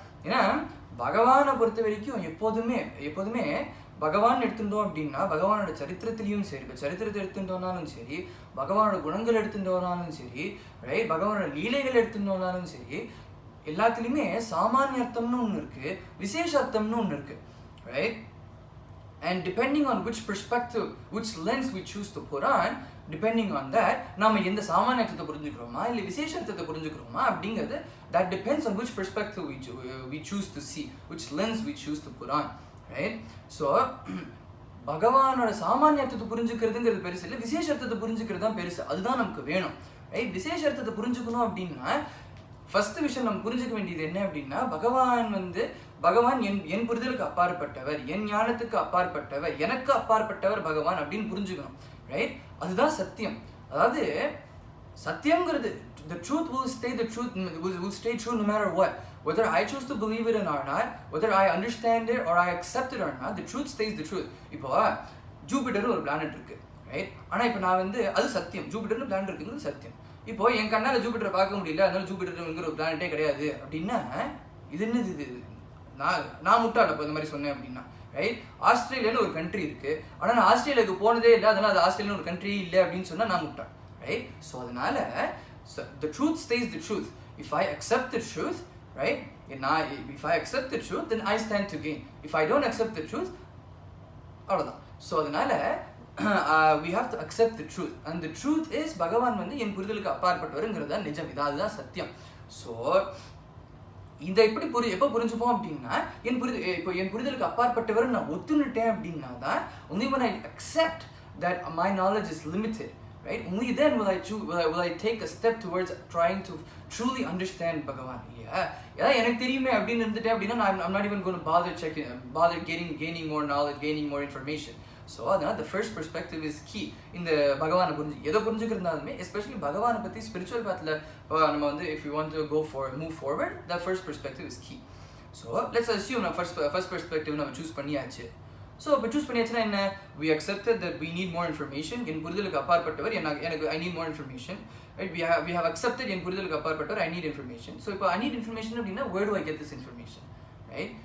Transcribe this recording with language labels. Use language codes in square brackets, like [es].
[ta] ஏன்னா பகவானை பொறுத்த வரைக்கும் எப்போதுமே பகவான் எடுத்துட்டோம் அப்படின்னா பகவானோட சரித்திரத்திலையும் சரி, இப்போ சரித்திரத்தை எடுத்துட்டோம்னாலும் சரி, பகவானோட குணங்கள் எடுத்துட்டோம்னாலும் சரி, ரைட், பகவானோட லீலைகள் எடுத்துட்டோம்னாலும் சரி, எல்லாத்துலேயுமே சாமானிய அர்த்தம்னு ஒன்று இருக்குது, விசேஷ அர்த்தம்னு ஒன்று இருக்குது, right? [en] And depending on which perspective, which lens we choose to put on, depending on that, [ta] நாம எந்த சாமானிய அர்த்தத்தை புரிஞ்சுக்கிறோமா இல்லை விசேஷ அர்த்தத்தை புரிஞ்சுக்கிறோமா அப்படிங்கிறது, [en] that depends on which perspective we choose to see, which lens we choose to put on, right? [ta] So பகவானோட சாமானிய அர்த்தத்தை புரிஞ்சுக்கிறதுங்கிறது பெருசு இல்லை, விசேஷ அர்த்தத்தை புரிஞ்சுக்கிறது தான் பெருசு. அதுதான் நமக்கு வேணும், ரைட்? விசேஷ அர்த்தத்தை புரிஞ்சுக்கணும் அப்படின்னா ஃபர்ஸ்ட் விஷயம் நம்ம புரிஞ்சுக்க வேண்டியது என்ன அப்படின்னா, பகவான் என் புரிதலுக்கு அப்பாற்பட்டவர், என் ஞானத்துக்கு அப்பாற்பட்டவர், எனக்கு அப்பாற்பட்டவர் பகவான் அப்படின்னு புரிஞ்சுக்கணும், ரைட்? அதுதான் சத்தியம். அதாவது சத்தியம்ங்கிறது, [en] the truth will stay true no matter what. Whether I choose to believe it or not, whether I understand it or I accept it or not, the truth stays the truth. [ta] இப்போ ஜூபிட்டர்னு ஒரு planet இருக்கு, right? ஆனால் இப்போ நான் வந்து அது சத்தியம், ஜூபிட்டர்னு planet இருக்குங்கிறது சத்தியம். இப்போ என் கண்ணால் ஜூபிட்டரை பார்க்க முடியல, அதனால ஜூபிட்டருங்கிற ஒரு பிளானட்டே கிடையாது அப்படின்னா இது என்னது? இது நான் முட்டாள் இப்போ இந்த மாதிரி சொன்னேன் அப்படின்னா, ரைட்? ஆஸ்திரேலியான்னு ஒரு கண்ட்ரி இருக்கு, ஆனால் நான் ஆஸ்திரேலியாவுக்கு போனதே இல்லை, அதனால அது ஆஸ்திரேலியான்னு ஒரு கண்ட்ரி இல்லை அப்படின்னு சொன்னால் நான் முட்டாள், ரைட்? [en] So அதனால the truth stays the truth. If I accept the truth, right? If I accept the truth, then I stand to gain. If I don't accept the truth, [ta] அவ்வளோதான். ஸோ அதனால [en] we have to accept the truth, and the truth is [ta] பகவான் வந்து என் புரிதலுக்கு அப்பாற்பட்டவருங்கிறது தான் நிஜம், அதுதான் சத்தியம். So இதை எப்போ புரிஞ்சுப்போம் அப்படின்னா, என் புரிதலுக்கு அப்பாற்பட்டவர் நான் ஒத்துனுட்டேன் அப்படின்னா தான், [en] only when I accept that my knowledge is limited, right? Only then will I take a step towards trying to truly understand Bhagavan, [ta] இல்லையா? ஏதாவது எனக்கு தெரியுமே அப்படின்னு இருந்துட்டேன் அப்படின்னா [en] I'm not even going to bother gaining more knowledge, gaining more information. So அதனால the first perspective is key. [ta] இந்த பகவானை எதை புரிஞ்சுக்கிறதுனாலுமே, எஸ்பெஷலி பகவானை பற்றி ஸ்பிரிச்சுவல் பாத்தில் நம்ம வந்து [en] if you want to move forward, the first perspective is key. [ta] So [en] let's assume [ta] நம்ம first perspective நம்ம சூஸ் பண்ணியாச்சு. ஸோ இப்போ சூஸ் பண்ணியாச்சுன்னா என்ன? [en] we accepted that we need more information. [ta] என் புரிதலுக்கு அப்பாற்பட்டவர், எனக்கு [en] I need more information, right? we have accepted [ta] என் புரிதலுக்கு அப்பாற்பட்டவர், [en] I need information. [ta] So இப்போ [en] I need information [ta] அப்படின்னா [en] where do I get this information, right?